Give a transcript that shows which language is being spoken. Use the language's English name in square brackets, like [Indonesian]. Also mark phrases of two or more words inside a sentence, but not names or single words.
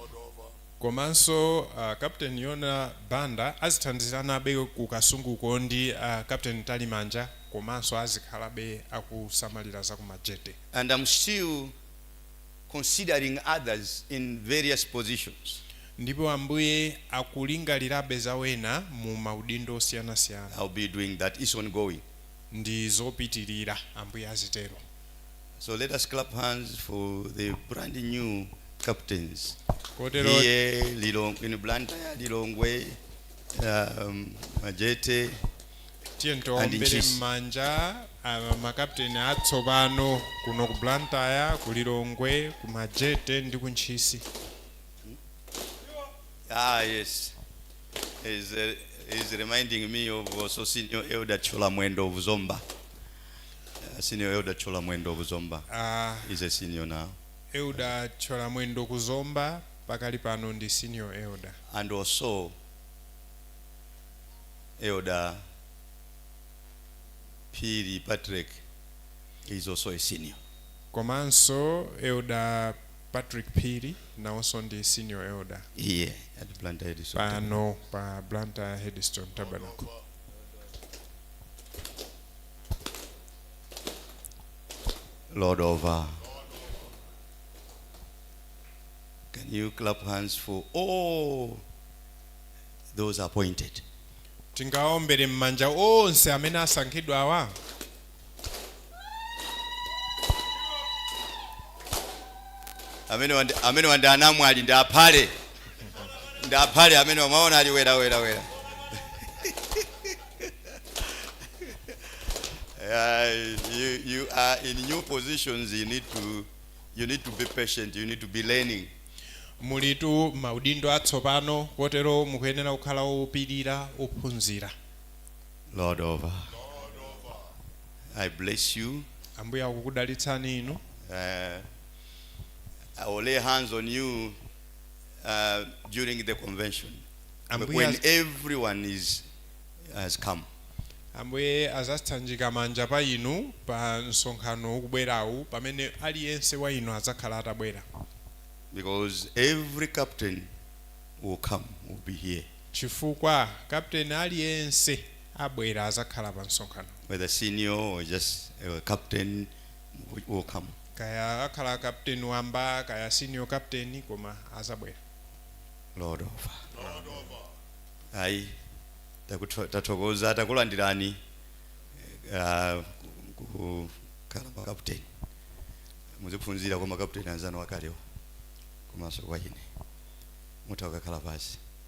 [Nyanja] Komanso Captain Yona Banda azithandizirana be ku Kasungu ko ndi Captain Talimanja komanso azikhala be akusamalira za ku Majete. [English] And I'm still considering others in various positions. [Nyanja] Ndipo ambuye akulingalirabe zawena mu maudindo osiyanasiyana. [English] I'll be doing that. It's ongoing. [Nyanja] Ndi zopitirira ambuye azitero. [English] So let us clap hands for the brand new captains. [Nyanja] Kotero [English] Here, in Blantyre, Lilongwe, Majete, [Nyanja] tiye And ntowombere Nchisi. mmanja makapteni atsopano kuno ku Blantyre, ku Lilongwe, ku Majete ndi ku Nchisi. [English] yes. He's reminding me of also Senior Elder Chola Mwendo of Zomba. Senior Elder Chola Mwendo of Zomba. He's a senior now. [Nyanja] Elder Chola Mwendo kuzomba pakali pano ndi [English] senior elder. And also Elder Piri Patrick is also a senior. [Nyanja] Komanso Elder Patrick Piri nawonso ndi [English] senior elder. Here at Blantyre Headstone. [Nyanja] Pano pa Blantyre Headstone Tabernacle. [English] Lord over. Can you clap hands for all those appointed? [Nyanja] Tingaombere mmanja onse amene asankhidwa awa. Amene wanda anamwali ndapale. Ndapale amene wamaona ali wera. [English] You are in new positions. You need to be patient. You need to be learning. [Nyanja] Mulitu maudindo atsopano kotero mukuyenera kukhala opirira ophunzira. [English] Lord over. I bless you. [Nyanja] Ambuye akukudalitsani inu. [English] I will lay hands on you during the convention. When everyone has come. [Nyanja] Ambuye azatsanjika manja pa inu pa nsonkhano ukubwerawu pamene aliyense wa inu azakhala atabwera. [English] Because every captain will come, will be here. [Nyanja] Chifukwa captain aliyense abwera azakhala pa nsonkhano. [English] Whether senior or just a captain will come. [Nyanja] Kaya akhala captain wamba kaya [English] senior captain [Nyanja] koma azabwera. [English] Lord over. [Nyanja] Ayi tathokoza takulandirani kukhala captain. Muziphunzira kwa captain anzanu wakalewa. Komanso kwa ine. Mutakakhala pasi.